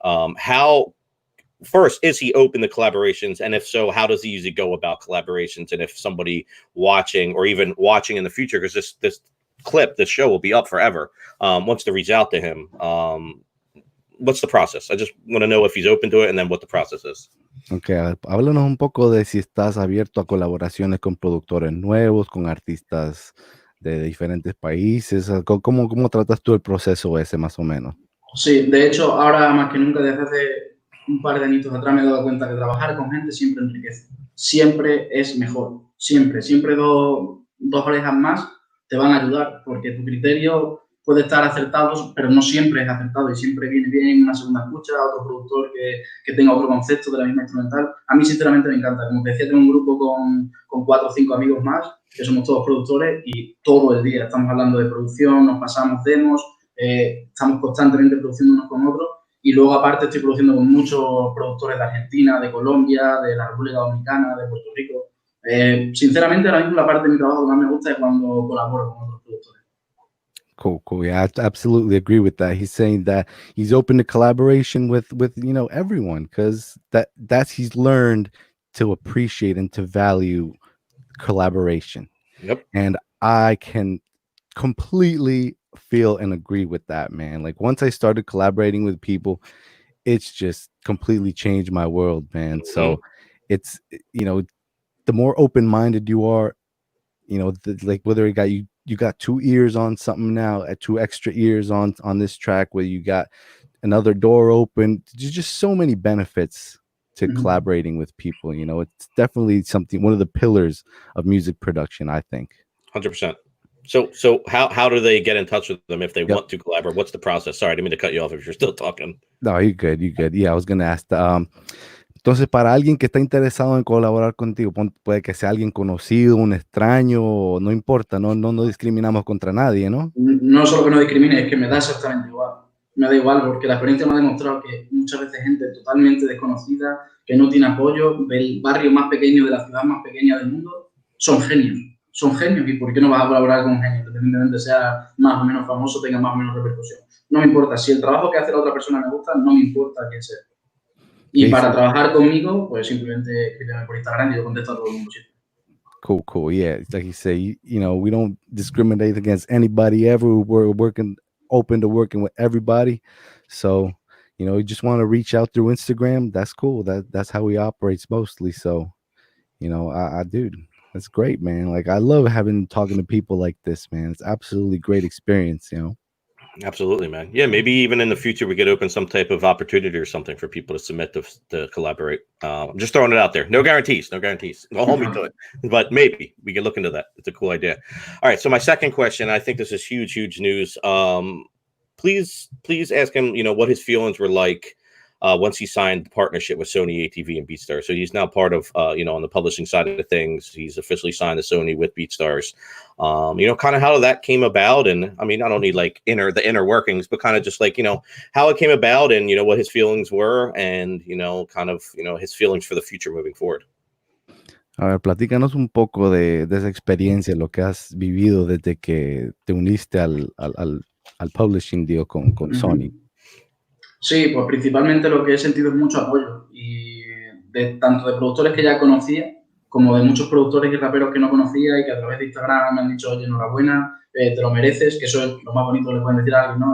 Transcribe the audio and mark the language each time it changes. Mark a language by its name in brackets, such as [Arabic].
[English] How first is he open to collaborations, and if so, how does he usually go about collaborations? And if somebody watching or even watching in the future, because this show will be up forever, wants to reach out to him, what's the process? I just want to know if he's open to it, and then what the process is. [Spanish] Okay, háblanos un poco de si estás abierto a colaboraciones con productores nuevos, con artistas de diferentes países. ¿Cómo tratas tú el proceso ese más o menos? Sí, de hecho, ahora más que nunca, desde hace un par de añitos atrás me he dado cuenta que trabajar con gente siempre enriquece. Siempre es mejor. Siempre dos orejas más te van a ayudar, porque tu criterio puede estar acertado, pero no siempre es acertado y siempre viene bien una segunda escucha, otro productor que tenga otro concepto de la misma instrumental. A mí, sinceramente, me encanta. Como te decía, tengo un grupo con 4 o 5 amigos más, que somos todos productores y todo el día estamos hablando de producción, nos pasamos demos, estamos constantemente produciendo unos con otros y luego aparte estoy produciendo con muchos productores de Argentina, de Colombia, de la República Dominicana, de Puerto Rico. Sinceramente, ahora mismo la parte de mi trabajo que más me gusta es cuando colaboro con otros productores. [English] Cool. Yeah, I absolutely agree with that. He's saying that he's open to collaboration with everyone, because he's learned to appreciate and to value collaboration. Yep. And I can completely feel and agree with that, man. Like once I started collaborating with people, it's just completely changed my world, man. So it's the more open-minded you are, like whether you got 2 ears on something now, 2 extra ears on this track, where you got another door open. There's just so many benefits to collaborating with people. It's definitely one of the pillars of music production, I think. 100%. So how do they get in touch with them if they want to collaborate? What's the process? Sorry, I didn't mean to cut you off if you're still talking. No, you're good. Yeah, I was gonna ask. [Spanish] Entonces, para alguien que está interesado en colaborar contigo, puede que sea alguien conocido, un extraño, no importa, no discriminamos contra nadie, ¿no? No solo que no discrimine, es que me da exactamente igual. Me da igual porque la experiencia me ha demostrado que muchas veces gente totalmente desconocida, que no tiene apoyo, del barrio más pequeño, de la ciudad más pequeña del mundo, son genios. Son genios. ¿Y por qué no vas a colaborar con un genio? Independientemente sea más o menos famoso, tenga más o menos repercusión. No me importa. Si el trabajo que hace la otra persona me gusta, no me importa quién sea. Y para trabajar conmigo, pues simplemente escríbeme por Instagram y yo contesto a todo el mundo. [English] Cool. Yeah, like you say, we don't discriminate against anybody ever. We're open to working with everybody. So, you just want to reach out through Instagram. That's cool. That's how we operate mostly. So, I dude, that's great, man. Like I love talking to people like this, man. It's absolutely great experience, Absolutely, man. Yeah, maybe even in the future we could open some type of opportunity or something for people to submit to collaborate. I'm just throwing it out there. No guarantees. Don't hold me to it. But maybe we can look into that. It's a cool idea. All right. So my second question, I think this is huge news. Please ask him, what his feelings were like once he signed the partnership with Sony ATV and BeatStars. So he's now part of, on the publishing side of things. He's officially signed to Sony with BeatStars. Kind of how that came about. And I mean, I don't need like the inner workings, but kind of just like, how it came about and, what his feelings were and, his feelings for the future moving forward. [Spanish] A ver, platícanos un poco de esa experiencia, lo que has vivido desde que te uniste al publishing deal con Sony. Sí, pues principalmente lo que he sentido es mucho apoyo y tanto de productores que ya conocía como de muchos productores y raperos que no conocía y que a través de Instagram me han dicho, oye, enhorabuena, te lo mereces, que eso es lo más bonito que le pueden decir a alguien, ¿no?